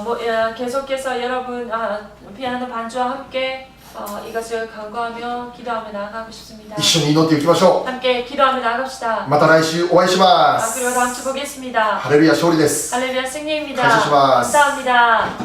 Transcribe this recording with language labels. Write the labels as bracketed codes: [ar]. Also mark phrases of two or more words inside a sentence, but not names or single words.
[ko] 계속해서 여러분 피아노 반주와 함께 이것을 간구하며 기도하며 나아가고 싶습니다. [ja] 一緒に祈っていきましょ [ko] 함께 기도하며 나아갑시다. [ja] う。また来週お会いします。 [ko] 그리고 다음 주 보겠습니다. [ja] ハレルヤ勝利です。 [ko] 할렐루야 승리입니다. 감사합니다. 감사합니다.